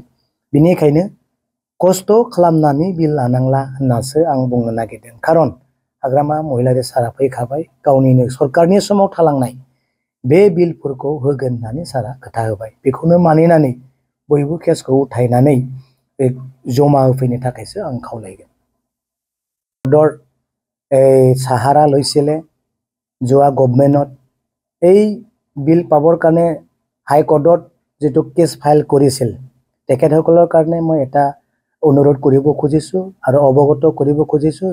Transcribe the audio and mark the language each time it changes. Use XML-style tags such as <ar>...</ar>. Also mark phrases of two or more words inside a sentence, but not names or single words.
<brx>बिनिखायनो खस्थ' खालामनानै बिल लानांला होननासो आं बुंनो नागिरदों। खारन हाग्रामा महिलारी सारा फैखाबाय, गावनिनो सरकारनि समाव थालांनाय बे बिलफोरखौ होगोन होननानै सारा खोथा होबाय। बेखौनो मानिनानै बयबो केसखौ उथायनानै जमा होफैनो थाखायसो आं खावलायगोन।</brx> <as>সাহাৰা লৈছিলে যোৱা গভৰ্ণমেণ্টত, এই বিল পাবৰ কাৰণে হাইকোৰ্টত যিটো</as> <en>case file</en> <as>কৰিছিল তেখেতসকলৰ কাৰণে মই এটা অনুৰোধ কৰিব খুজিছোঁ আৰু অৱগত কৰিব খুজিছোঁ।</as>